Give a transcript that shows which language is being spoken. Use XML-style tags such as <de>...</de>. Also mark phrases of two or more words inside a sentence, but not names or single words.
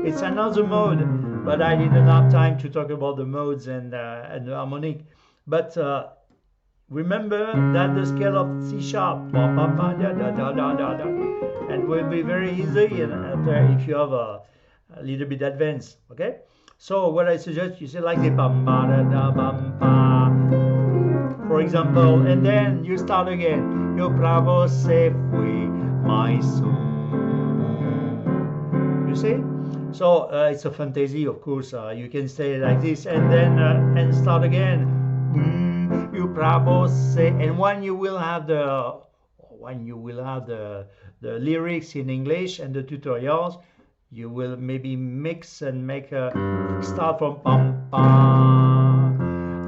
<en>It's another mode, but I didn't have time to talk about the modes and the harmonic. But remember that the scale of C sharp, and will be very easy if you have a little bit advanced. Okay. So what I suggest you say like the bam ba da da bam ba, for example, and then you start again.</en> <it>Io bravo se fui mai su.</it> <en>You see? So it's a fantasy, of course. You can say like this, and then and start again.</en> <it>Io bravo se,</it> <en>and when you will have the lyrics in English and the tutorials, you will maybe mix and make a start from pam pam.</en>